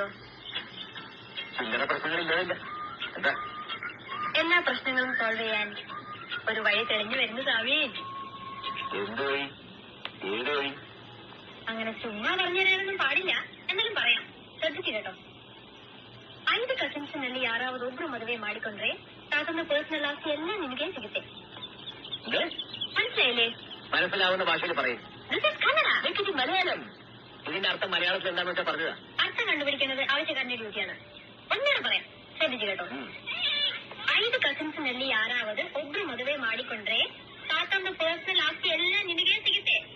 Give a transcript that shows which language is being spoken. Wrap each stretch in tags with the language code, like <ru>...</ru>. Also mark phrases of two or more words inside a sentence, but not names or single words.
<ml>ചില്ലറ പ്രശ്നങ്ങളില്ലാതില്ല. എന്താ എല്ലാ പ്രശ്നങ്ങളും സോൾവ് ചെയ്യാൻ ഒരു വഴി തെളിഞ്ഞു വരുന്നു സാവി. എന്ത് വഴി? ഏത് വഴി? അങ്ങനെ ചുമ്മാ പറഞ്ഞു തരാനൊന്നും പാടില്ല, എന്നാലും പറയാം, ശ്രദ്ധിച്ചു കേട്ടോ.</ml> <kn>5 ಕಸಿನ್ಸ್ನಲ್ಲಿ ಯಾರಾவது ಒಬ್ರು ಮದುವೆ ಮಾಡಿಕೊಂಡ್ರೆ ತಾತನ ಪರ್ಸನಲ್ ಆಸ್ತಿ ಎಲ್ಲ ನಿಮಗೆ ಸಿಗುತ್ತೆ.</kn> <ml>മനസ്സിലായില്ലേ? മനസ്സിലാവുന്ന ഭാഷയിൽ പറയും. മലയാളം. ഇതിന്റെ അർത്ഥം മലയാളത്തിൽ എന്താണെന്ന് വെച്ചാൽ പറഞ്ഞതാ. അർത്ഥം കണ്ടുപിടിക്കുന്നത് ആവശ്യക്കാരന്റെ ഡ്യൂട്ടിയാണ്. ഒന്നേറെ പറയാം, ശ്രദ്ധിച്ചു കേട്ടോ.</ml> <kn>5 ಕಸಿನ್ಸ್ನಲ್ಲಿ ಯಾರಾவது ಒಬ್ರು ಮದುವೆ ಮಾಡಿಕೊಂಡ್ರೆ ತಾತನ ಪರ್ಸನಲ್ ಆಸ್ತಿ ಎಲ್ಲ ನಿಮಗೆ ಸಿಗುತ್ತೆ.</kn>